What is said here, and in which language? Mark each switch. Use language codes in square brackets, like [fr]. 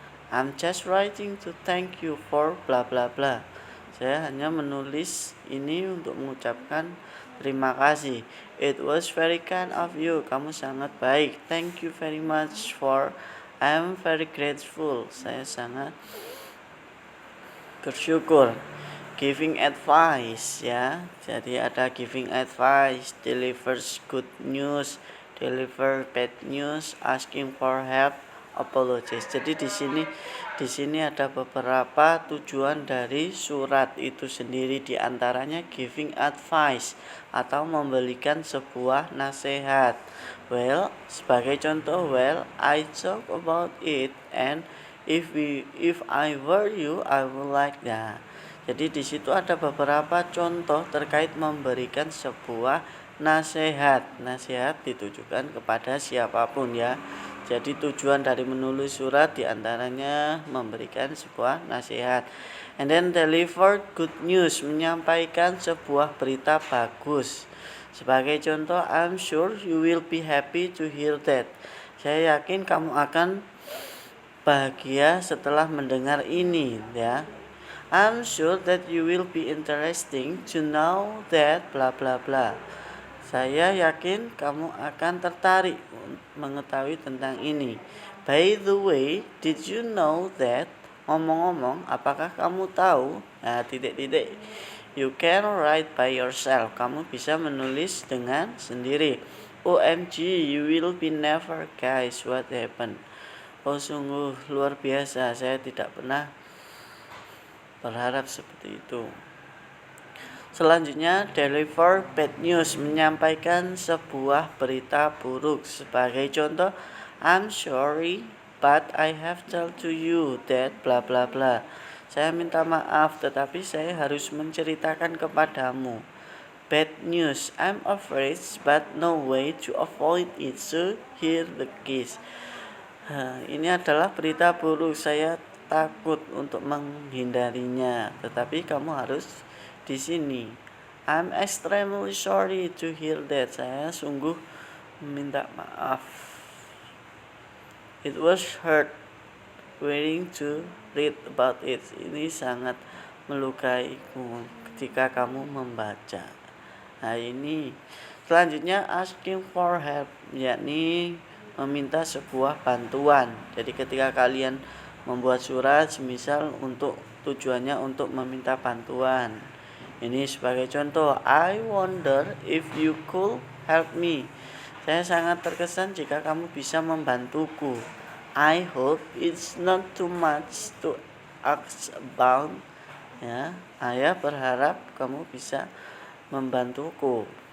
[en] I'm just writing to thank you for bla bla bla. [id] Saya hanya menulis ini untuk mengucapkan terima kasih. [en] It was very kind of you. [id] Kamu sangat baik. [en] Thank you very much for. I'm very grateful. [id] Saya sangat bersyukur. [en] Giving advice ya. [id] Jadi ada [en] giving advice, delivers good news, deliver bad news, asking for help, apologies. [id] Jadi di sini ada beberapa tujuan dari surat itu sendiri, di antaranya [en] giving advice [id] atau memberikan sebuah nasihat. [en] Well, [id] sebagai contoh, [en] well, I talk about it and if I were you, I would like that. [id] Jadi di situ ada beberapa contoh terkait memberikan sebuah nasihat. Nasihat ditujukan kepada siapapun ya. Jadi tujuan dari menulis surat diantaranya memberikan sebuah nasihat. [en] And then deliver good news, [id] menyampaikan sebuah berita bagus. Sebagai contoh, [en] I'm sure you will be happy to hear that. [id] Saya yakin kamu akan bahagia setelah mendengar ini ya. [en] I'm sure that you will be interesting to know that bla bla bla. [id] Saya yakin kamu akan tertarik mengetahui tentang ini. [en] By the way, did you know that? [id] Ngomong-ngomong, apakah kamu tahu? Nah, titik-titik. [en] You can write by yourself. [id] Kamu bisa menulis dengan sendiri. [en] OMG, you will be never guess what happened. [id] Oh, sungguh luar biasa. Saya tidak pernah berharap seperti itu. Selanjutnya, [en] deliver bad news, [id] menyampaikan sebuah berita buruk. Sebagai contoh, [en] I'm sorry, but I have told to you that bla bla bla. [id] Saya minta maaf, tetapi saya harus menceritakan kepadamu. [en] Bad news, I'm afraid, but no way to avoid it. So here the case. [id] Ini adalah berita buruk, saya takut untuk menghindarinya, tetapi kamu harus di sini. [en] I'm extremely sorry to hear that. [id] Saya sungguh minta maaf. [en] It was hurt waiting to read about it. [id] Ini sangat melukaiku ketika kamu membaca. Nah, ini selanjutnya [en] asking for help, [id] yakni meminta sebuah bantuan. Jadi ketika kalian membuat surat, semisal untuk tujuannya untuk meminta bantuan. Ini sebagai contoh, [en] I wonder if you could help me. [id] Saya sangat terkesan jika kamu bisa membantuku. [en] I hope it's not too much to ask about. [id] Ya, saya berharap kamu bisa membantuku.